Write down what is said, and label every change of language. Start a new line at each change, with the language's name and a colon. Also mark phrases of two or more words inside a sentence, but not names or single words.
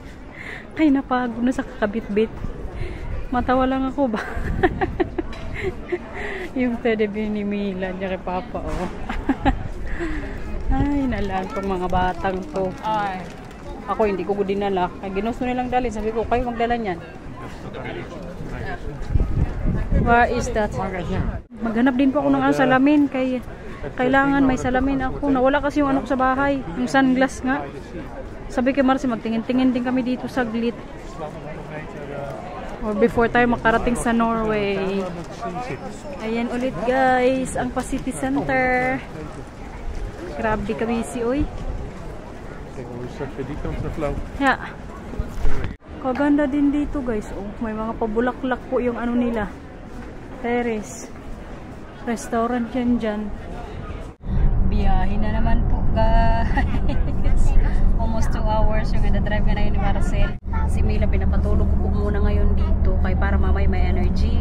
Filipino: Ay, napagod na sa kakabit-bit. Matawa lang ako ba? Yung teddy bear ni Mila niya kay Papa, oh. Ay, nalang tong mga batang to. Ay. Ako hindi ko dinala. Kaya ginusto nilang dalhin. Sabi ko, kayo magdala niyan.
English: Where is that?
Filipino: Maghanap din po ako ng salamin. Kailangan may salamin ako. Nawala kasi yung ko sa bahay. Yung sunglass nga. Sabi kay Marcy, magtingin-tingin din kami dito saglit. Or before tayo makarating sa Norway. Ayan ulit guys, ang City Center. Grabe kami si oy.
Dutch: Die kant naar flauw. Ja.
Filipino: Kaganda din dito guys. Oh, may mga pabulaklak po yung ano nila. Terrace. Restaurant yan dyan. Biyahe na naman po guys.
English: Almost 2 hours
Filipino: yung drive nga na yun ni Marcel. Si Mila pinapatulog ko po muna ngayon dito kay para mamaya may energy.